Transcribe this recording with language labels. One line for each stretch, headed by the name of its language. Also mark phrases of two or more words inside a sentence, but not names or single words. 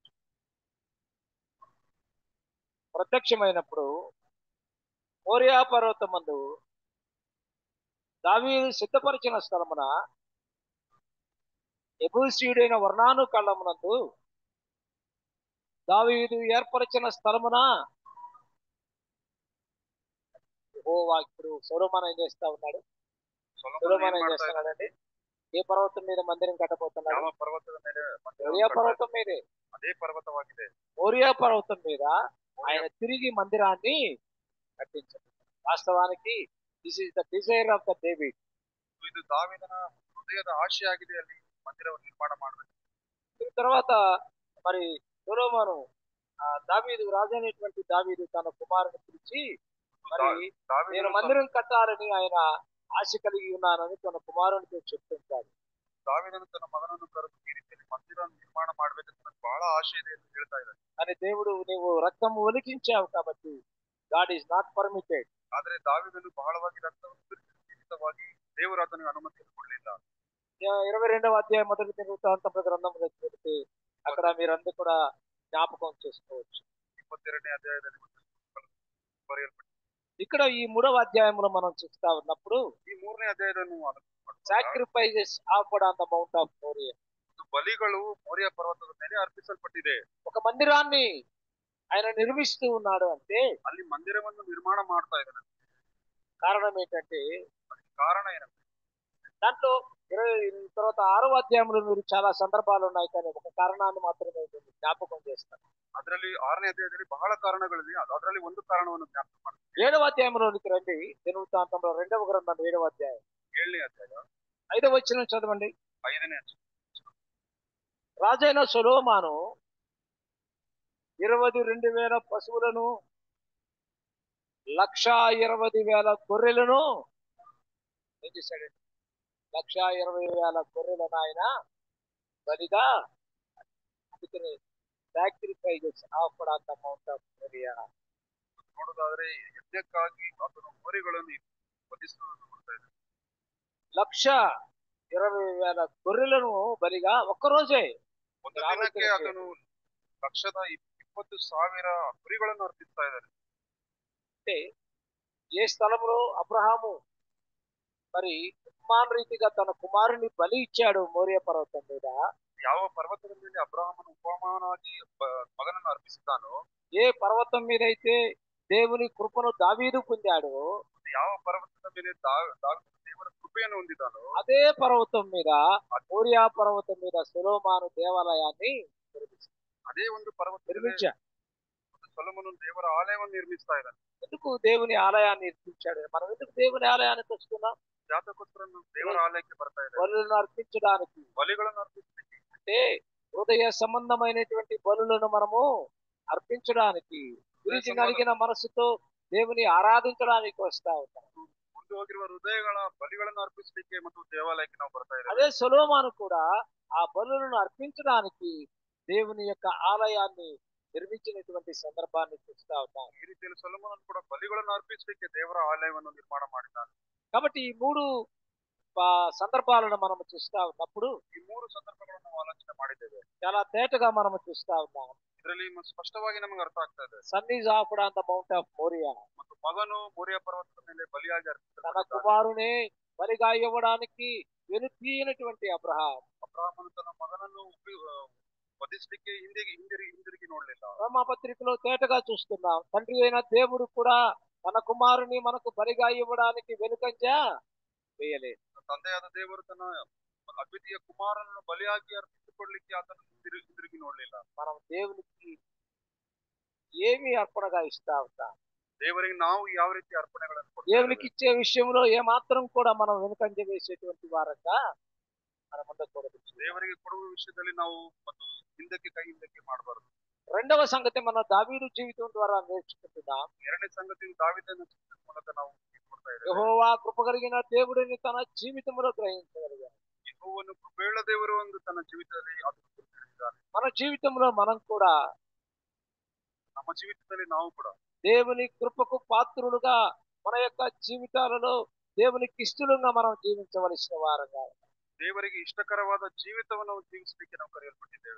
Telugu: ప్రత్యక్షమైనప్పుడు మోరియా పర్వతమందు దావీదు సిద్ధపరిచిన స్థలమున యెబూసీయుడైన ఒర్నాను కళ్ళమునందు దావీదు ఏర్పరిచిన స్థలమున యెహోవా. ఇప్పుడు సొలొమోను ఏం చేస్తా ఉన్నాడు?
Kannada: ಸೊಲೊಮೋನ
Telugu: సొలొమోను
Kannada: ಏನ್
Telugu: ఏం
Kannada: ಮಾಡ್ತಾ
Telugu: చేస్తున్నాడండి? ఏ పర్వతం మీద మందిరం కట్టబోతున్నాడు?
Kannada: ಯಾವ ಪರ್ವತದ ಮೇಲೆ
Telugu: మోరియా పర్వతం మీదే.
Kannada: ಅದೇ ಪರ್ವತವಾಗಿದೆ.
Telugu: మోరియా పర్వతం మీద ఆయన తిరిగి మందిరాన్ని కట్టించాడు.
English: వాస్తవానికి this is the desire of the David.
Kannada: ಇದು ದಾವೀದನ ಹೃದಯದ ಆಶೆಯಾಗಿದೆ, ಅಲ್ಲಿ ಮಂದಿರವನ್ನು ನಿರ್ಮಾಣ ಮಾಡಬೇಕು.
Telugu: దీని తర్వాత మరి సొలొమోను దావీదు రాజైనటువంటి దావీదు తన కుమారుని పిలిచి మరి నేను
Kannada: ದಾವೀದನು
Telugu: మందిరం కట్టాలని ఆయన ఆశ కలిగి ఉన్నానని తన కుమారునితో చెప్తుంటాడు.
Kannada: ದಾವೀದನು ತನ್ನ ಮಗನನ್ನು ಕರೆದು ಈ ರೀತಿಯಲ್ಲಿ ಮಂದಿರ ನಿರ್ಮಾಣ ಮಾಡ್ಬೇಕಂತ ನನಗೆ ಬಹಳ ಆಶೆ ಇದೆ ಅಂತ ಹೇಳ್ತಾ ಇದ್ದಾನೆ.
Telugu: అని దేవుడు నీవు రక్తం ఒలికించావు కాబట్టి
English: God is not permitted.
Kannada: ಆದ್ರೆ ದಾವೀದನು ಬಹಳವಾಗಿ ರಕ್ತವನ್ನು ಸುರಿಸಿದ ನಿಮಿತ್ತವಾಗಿ ದೇವರು ಅದನ್ನು ಅನುಮತಿಯನ್ನು ಕೊಡಲಿಲ್ಲ.
Telugu: 22వ అధ్యాయం మొదటి దినవృత్తాంతముల గ్రంథంలో చెబితే అక్కడ మీరందరూ కూడా జ్ఞాపకం చేసుకోవచ్చు.
Kannada: 22ನೇ అధ్యాయದಲ್ಲಿ ಬರೆಯಲ್ಪಟ್ಟಿದೆ.
Telugu: ఇక్కడ ఈ 3వ అధ్యాయంలో మనం చూస్తా ఉన్నప్పుడు
Kannada: ಈ 3ನೇ ಅಧ್ಯಾಯವನ್ನು
English: sacrifices offered on the mount of Moriah.
Kannada: ಬಲಿಗಳು ಮೋರಿಯಾ ಪರ್ವತದ ಮೇಲೆ ಅರ್ಪಿಸಲ್ಪಟ್ಟಿದೆ.
Telugu: ఒక మందిరాన్ని ఆయన నిర్మిస్తూ ఉన్నాడు అంటే
Kannada: ಅಲ್ಲಿ ಮಂದಿರವನ್ನು ನಿರ್ಮಾಣ ಮಾಡ್ತಾ ಇದ್ದಾನೆ.
Telugu: కారణం ఏంటంటే
Kannada: ಅದಕ್ಕೆ ಕಾರಣ ಏನಂటే
Telugu: దాంట్లో 20 తర్వాత 6వ అధ్యాయంలో మీరు చాలా సందర్భాలు ఉన్నాయి కానీ ఒక కారణాన్ని మాత్రమే నేను జ్ఞాపకం చేస్తాను.
Kannada: ಅದರಲ್ಲಿ 6ನೇ ಅಧ್ಯಾಯದಲ್ಲಿ ಬಹಳ ಕಾರಣಗಳಿವೆ. ಅದರಲ್ಲಿ ಒಂದು ಕಾರಣವನ್ನು ಜ್ಞಾಪಕ ಮಾಡ್ತೀನಿ.
Telugu: 7వ అధ్యాయంలోనికి రండి. దినవృత్తాంతంలో 2వ గ్రంథం 7వ అధ్యాయం
Kannada: 7ನೇ ಅಧ್ಯಾಯ
Telugu: 5వ వచనం చదవండి.
Kannada: 5ನೇ ಅಧ್ಯಾಯ.
Telugu: రాజైన సొలొమోను 22,000 పశువులను 1,20,000 గొర్రెలను ఏం చేశాడండి? 1,20,000 గొర్రెలను ఆయన బలిగా అందుకని
English: sacrifices offered on the mount of Moriah.
Kannada: ನೋಡೋದಾದ್ರೆ ಯಜ್ಞಕ್ಕಾಗಿ ಆತನು ಹೋರಿಗಳನ್ನು ವಧಿಸುವುದನ್ನು ನೋಡ್ತಾ ಇದ್ದಾನೆ.
Telugu: 1,20,000 గొర్రెలను బలిగా ఒక్కరోజే
Kannada: ಒಂದು ದಿನಕ್ಕೆ ಆತನು 1,20,000 ಕುರಿಗಳನ್ನು ಅರ್ಪಿಸ್ತಾ ಇದ್ದಾನೆ.
Telugu: అంటే ఏ స్థలంలో అబ్రహాము మరి ఉపమాన రీతిగా తన కుమారుని బలి ఇచ్చాడు మోరియా పర్వతం మీద,
Kannada: ಯಾವ ಪರ್ವತದ ಮೇಲೆ ಅಬ್ರಹಾಮನು ಉಪಮಾನವಾಗಿ ಮಗನನ್ನು ಅರ್ಪಿಸಿದ್ದಾನೋ,
Telugu: ఏ పర్వతం మీద అయితే దేవుని కృపను దావీదు పొందాడో,
Kannada: ಯಾವ ಪರ್ವತದ ಮೇಲೆ ದೇವರ ಕೃಪೆಯನ್ನು ಹೊಂದಿದ್ದಾನೋ,
Telugu: అదే పర్వతం మీద మోరియా పర్వతం మీద సొలొమోను దేవాలయాన్ని నిర్మించాడు.
Kannada: ಅದೇ ಒಂದು ಪರ್ವತದಲ್ಲಿ
Telugu: నిర్మించాడు.
Kannada: ಸೊಲೊಮೋನನು ದೇವರ ಆಲಯವನ್ನು ನಿರ್ಮಿಸ್ತಾ ಇದ್ದಾನೆ.
Telugu: ఎందుకు దేవుని ఆలయాన్ని నిర్మించాడు? మనం ఎందుకు దేవుని ఆలయానికి వస్తున్నాం?
Kannada: ಜಾತಕೋಸ್ಕರ ದೇವರ ಆಲಯಕ್ಕೆ ಬರ್ತಾ ಇದ್ದಾರೆ.
Telugu: బలులను అర్పించడానికి.
Kannada: ಬಲಿಗಳನ್ನು ಅರ್ಪಿಸಲಿಕ್ಕೆ,
Telugu: అంటే హృదయ సంబంధమైనటువంటి బలులను మనము అర్పించడానికి, గురించి కలిగిన మనసుతో దేవుని ఆరాధించడానికి వస్తా ఉంటాం.
Kannada: ಮುಂದೆ ಹೋಗಿರುವ ಹೃದಯಗಳ ಬಲಿಗಳನ್ನು ಅರ್ಪಿಸಲಿಕ್ಕೆ ಮತ್ತು ದೇವಾಲಯಕ್ಕೆ ನಾವು ಬರ್ತಾ ಇದ್ದೇವೆ.
Telugu: అదే సొలొమోను కూడా ఆ బలులను అర్పించడానికి దేవుని యొక్క ఆలయాన్ని నిర్మించినటువంటి సందర్భాన్ని చూస్తా ఉంటాం.
Kannada: ಈ ರೀತಿಯಲ್ಲಿ ಸೊಲೊಮೋನನು ಕೂಡ ಬಲಿಗಳನ್ನು ಅರ್ಪಿಸಲಿಕ್ಕೆ ದೇವರ ಆಲಯವನ್ನು ನಿರ್ಮಾಣ ಮಾಡಿದ್ದಾನೆ.
Telugu: కాబట్టి ಈ 3 సందర్భాలను మనం చూస్తా ఉన్నప్పుడు
Kannada: ಈ 3 ಸಂದರ್ಭಗಳನ್ನು ನಾವು ಆಲೋಚನೆ ಮಾಡಿದ್ದೇವೆ.
Telugu: చాలా తేటగా మనం చూస్తా ఉన్నాం.
Kannada: ಇದರಲ್ಲಿ ಸ್ಪಷ್ಟವಾಗಿ ನಮಗೆ ಅರ್ಥ ಆಗ್ತಾ ಇದೆ.
English: son is offered on the mount of Moriah.
Kannada: ಮತ್ತು ಮಗನು ಮೋರಿಯಾ ಪರ್ವತದ ಮೇಲೆ ಬಲಿಯಾಗಿ
Telugu: తన
Kannada: ಅರ್ಪಿಸಲ್ಪಟ್ಟಿದ್ದಾನೆ.
Telugu: కుమారునే బలిగా ఇవ్వడానికి వెనుతీయనటువంటి
Kannada: ಅಬ್ರಹಾಮನು ತನ್ನ ಮಗನನ್ನು ವಧಿಸಲಿಕ್ಕೆ ಹಿಂದಿರುಗಿ ನೋಡಲಿಲ್ಲ.
Telugu: రోమాపత్రికలో తేటగా చూస్తున్నాం. తండ్రి అయిన దేవుడు కూడా తన కుమారుని మనకు బలిగా ఇవ్వడానికి వెనుకంజ వేయలేదు.
Kannada: ತಂದೆಯಾದ ದೇವರು ತನ್ನ ಅದ್ವಿತೀಯ ಕುಮಾರನನ್ನು ಬಲಿಯಾಗಿ ಅರ್ಪಿಸಿಕೊಳ್ಳಲಿಕ್ಕೆ ಆತನು ಹಿಂದಿರುಗಿ ನೋಡಲಿಲ್ಲ.
Telugu: మనం దేవునికి ఏమి అర్పణగా ఇస్తా ఉంటాం?
Kannada: ದೇವರಿಗೆ ನಾವು ಯಾವ ರೀತಿ ಅರ್ಪಣೆಗಳನ್ನು
Telugu: దేవునికి ఇచ్చే విషయంలో ఏ మాత్రం కూడా మనం వెనుకంజ వేసేటువంటి వారంగా మనం ఉండకూడదు.
Kannada: ದೇವರಿಗೆ ಕೊಡುವ ವಿಷಯದಲ್ಲಿ ನಾವು ಮತ್ತು ಕೈ ಹಿಂದಕ್ಕೆ ಮಾಡಬಾರದು.
Telugu: రెండవ సంగతి మనం దావీదు జీవితం ద్వారా నేర్చుకుంటున్నాం.
Kannada: ಎರಡನೇ ಸಂಗತಿ ದಾವೀದನ ಜೀವಿತದ ಮೂಲಕ ನಾವು ಕೊಡ್ತಾ ಇದ್ದೇವೆ.
Telugu: యెహోవా కృప కలిగిన దేవుడిని తన జీవితంలో గ్రహించగలిగాడు.
Kannada: ಯೆಹೋವನು ಕೃಪೆಯುಳ್ಳ ದೇವರು ಎಂದು ತನ್ನ ಜೀವಿತದಲ್ಲಿ ಆತನು ತಿಳಿದಿದ್ದಾನೆ.
Telugu: మన జీవితంలో మనం కూడా
Kannada: ನಮ್ಮ ಜೀವಿತದಲ್ಲಿ ನಾವು ಕೂಡ
Telugu: దేవుని కృపకు పాత్రులుగా మన యొక్క జీవితాలలో దేవునికి ఇష్టలుగా మనం జీవించవలసిన వారంగా,
Kannada: ದೇವರಿಗೆ ಇಷ್ಟಕರವಾದ ಜೀವಿತವನ್ನು ಜೀವಿಸಲಿಕ್ಕೆ ನಾವು ಕರೆಯಲ್ಪಟ್ಟಿದ್ದೇವೆ.